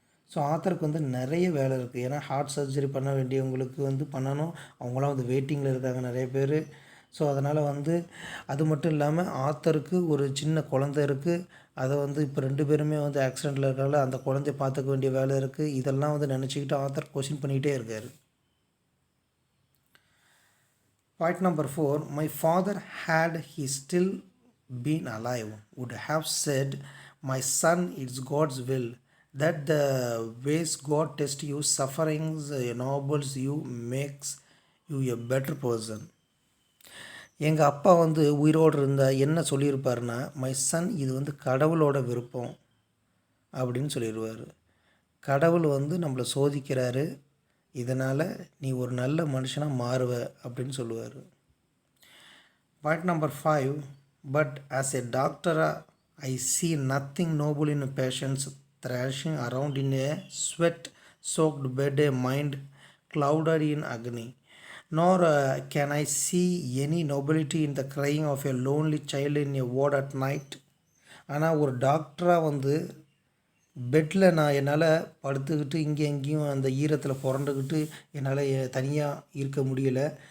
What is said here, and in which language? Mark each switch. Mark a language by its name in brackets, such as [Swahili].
[Tamil] So ஆத்தருக்கு வந்து நிறைய வேலை இருக்குது. ஏன்னா ஹார்ட் சர்ஜரி பண்ண வேண்டியவங்களுக்கு வந்து பண்ணணும், அவங்களாம் வந்து வெயிட்டிங்கில் இருக்காங்க நிறைய பேர். ஸோ அதனால் வந்து அது மட்டும் இல்லாமல் ஆத்தருக்கு ஒரு சின்ன குழந்தை இருக்குது. அதை வந்து இப்போ 2 பேருமே வந்து ஆக்சிடெண்ட்டில் இருக்காங்க, அந்த குழந்தைய பார்த்துக்க வேண்டிய வேலை இருக்குது. இதெல்லாம் வந்து நினச்சிக்கிட்டு ஆத்தர் கொஷின் பண்ணிக்கிட்டே இருக்கார். [English] Point number 4, my father, had he still been alive, would have said, my son, it's God's will that the ways God tests you, sufferings ennobles you, makes you a better person. [Tamil] எங்கள் அப்பா வந்து உயிரோடு இருந்தால் என்ன சொல்லியிருப்பாருன்னா, my son, இது வந்து கடவுளோட விருப்பம் அப்படின்னு சொல்லிடுவார். கடவுள் வந்து நம்மளை சோதிக்கிறாரு, இதனால் நீ ஒரு நல்ல மனுஷனாக மாறுவ அப்படின்னு சொல்லுவார். [English] Point number 5, but as a doctor, I see nothing noble in patients thrashing around in a sweat-soaked bed, a mind clouded in agony. Nor can I see any nobility in the crying of a lonely child in a ward at night. [Tamil] ஆனால் ஒரு டாக்டராக வந்து பெட்டில் நான் என்னால் படுத்துக்கிட்டு இங்கே எங்கேயும் அந்த ஈரத்தில் புரண்டுக்கிட்டு என்னால் தனியாக இருக்க முடியலை.